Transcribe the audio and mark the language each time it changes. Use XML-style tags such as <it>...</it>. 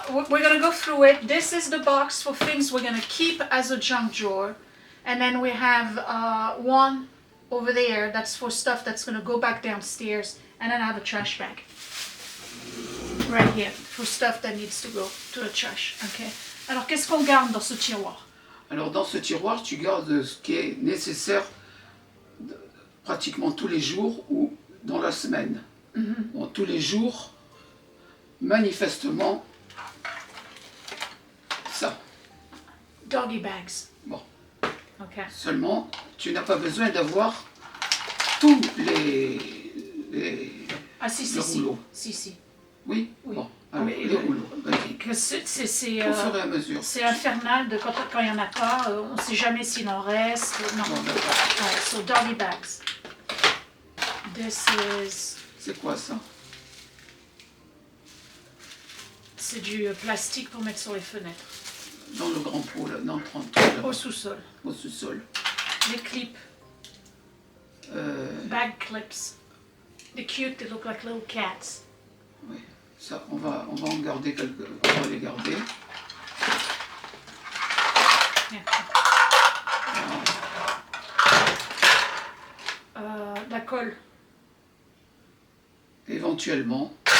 <en>We're gonna go through it. This is the box for things we're gonna keep as a junk drawer. And then we have one over there that's for stuff that's gonna go back downstairs. And then I have a trash bag right here for stuff that needs to go to the trash. Okay.</en> <fr>Alors, qu'est-ce qu'on garde dans ce tiroir? Alors, dans ce tiroir, tu gardes ce qui est nécessaire pratiquement tous les jours ou dans la semaine. Bon, tous les jours, manifestement, ça.</fr> <en>Doggy bags.</en> <fr>Bon.</fr> <en>Okay.</en> <fr>Seulement, tu n'as pas besoin d'avoir tous les rouleaux. Si. Oui. Bon. Alors, Oui, les rouleaux. C'est au fur et à mesure. C'est infernal de quand il n'y en a pas. On ne sait jamais s'il en reste.</fr> <en>Non. So doggy bags. This is...</en> <fr>C'est quoi ça? C'est du plastique pour mettre sur les fenêtres. Dans le grand pot, là, dans le 30. Au sous-sol. Au sous-sol. Les clips.</fr> <en>Bag clips. They're cute, they look like little cats.</en> <fr>Oui, ça, on va en garder quelques... On va les garder.</fr> <en>Yeah.</en> <fr>La colle. Éventuellement.</fr>